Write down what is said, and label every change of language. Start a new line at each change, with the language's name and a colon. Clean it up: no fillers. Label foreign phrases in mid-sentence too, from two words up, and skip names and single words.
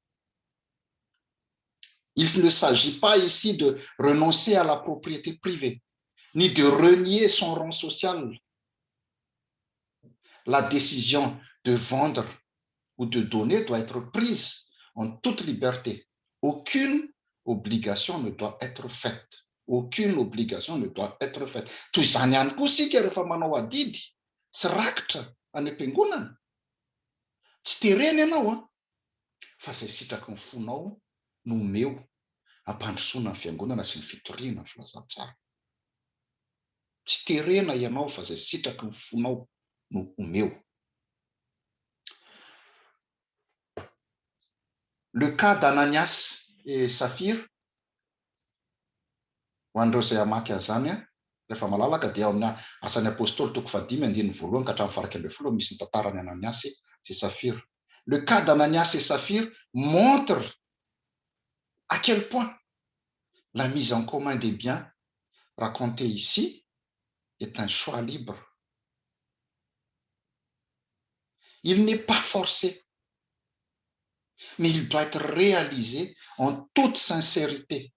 French: Il ne s'agit pas ici de renoncer à la propriété privée, ni de renier son rang social. La décision de vendre ou de donner doit être prise en toute liberté. Aucune obligation ne doit être faite. Aucune obligation ne doit être faite.
Malagasy: Toy izany ihany koa sika rehefa manao adidy sy rakitra any am-piangonana. Tsy terena ianao fa zay sitraky ny fonao no omeo ampandrosoana ny fiangonana sy ny fitoriana ny filazantsara. Tsy terena ianao fa zay sitraky ny fonao no omeo.
French: Le cas d'Ananias et Saphir,
Malagasy: ho an'ireo izay hamaky an'izany rehefa malalaka dia ao amin'ny asan'ny apôstôly toko 5:1 ka hatramin'ny faraky 10 misy ny tantarany Ananias et Saphir.
French: Le cas d'Ananias et Saphir montre à quel point la mise en commun des biens racontée ici est un choix libre. Il n'est pas forcé, mais il doit être réalisé en toute sincérité.